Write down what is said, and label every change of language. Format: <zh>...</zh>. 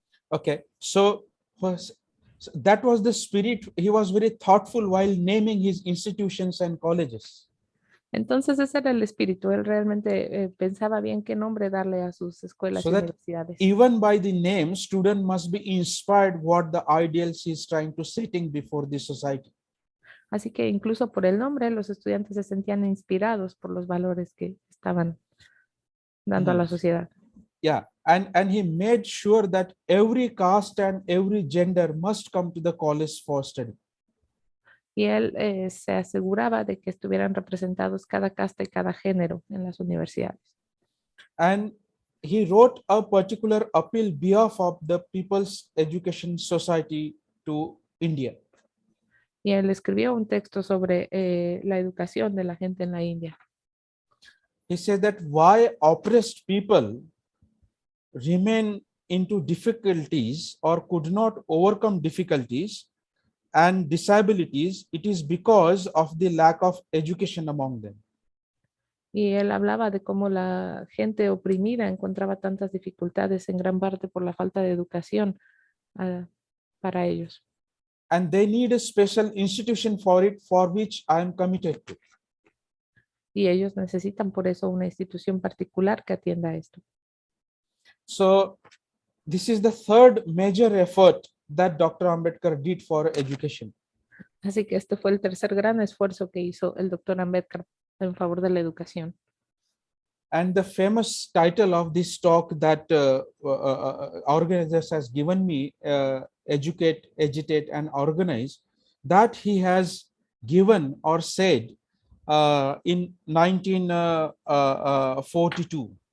<en>Okay, so that was the spirit. He was very thoughtful while naming his institutions and colleges.</en> <es>Entonces ese era el espíritu. Él realmente pensaba bien qué nombre darle a sus escuelas</es> <en>So</en> <es>y</es> <en>that</en> <es>universidades.</es> <en>even by the name, student must be inspired what the ideals he is trying to setting before the society.</en> <es>Así que incluso por el nombre, los estudiantes se sentían inspirados por los valores que estaban dando a la sociedad.</es> <en>Yeah, and he made sure that every caste and every gender must come to the college for study.</en> <es>Y él se aseguraba de que estuvieran representados cada casta y cada género en las universidades.</es> <en>And he wrote a particular appeal behalf of the People's Education Society to India.</en> <es>Y él escribió un texto sobre la educación de la gente en la India.</es> <en>He said that why oppressed people remain into difficulties or could not overcome difficulties and disabilities, it is because of the lack of education among them.</en> <es>Y él hablaba de cómo la gente oprimida encontraba tantas dificultades en gran parte por la falta de educación para ellos.</es> <en>And they need a special institution for it, for which I am committed to.</en> <es>Y ellos necesitan por eso una institución particular que atienda a esto.</es> <en>So this is the third major effort that Dr. Ambedkar did for education.</en> <es>Así que este fue el tercer gran esfuerzo que hizo el doctor Ambedkar en favor de la educación.</es> <en>And the famous title of this talk that organizers has given me, Educate, Agitate, and Organize, that he has given or said in 1942.</en>